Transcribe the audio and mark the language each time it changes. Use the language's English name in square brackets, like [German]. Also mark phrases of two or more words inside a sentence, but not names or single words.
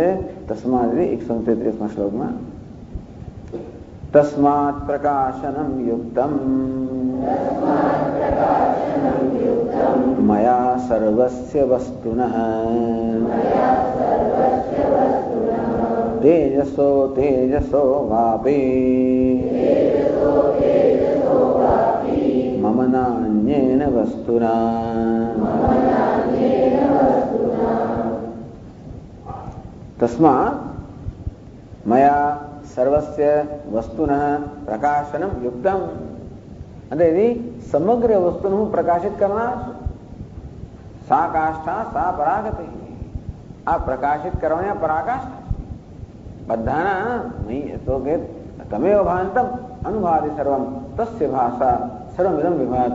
[Gujarati] તસ્માદ 133માં શ્લોકમાં [Sanskrit] तस्मात् प्रकाशनम् युक्तम् मया सर्वस्य वस्तुनः तेजसो तेजसो वापि मम नान्य अन्येन वस्तुना। तस्मात् मया सर्वस्य वस्तुनः प्रकाशनं युक्तम्. [Gujarati] એટલે સમગ્ર વસ્તુનું પ્રકાશિત કરનાર છું. [Sanskrit] सा काष्ठा सा परागतिः. [Gujarati] આ પ્રકાશિત કરવાની આ પરાકાષ્ઠા બધાના નહીં તો કે [Sanskrit] तमेव भान्तम् अनुभाति सर्वम् तस्य भासा सर्वमिदम् विभाति.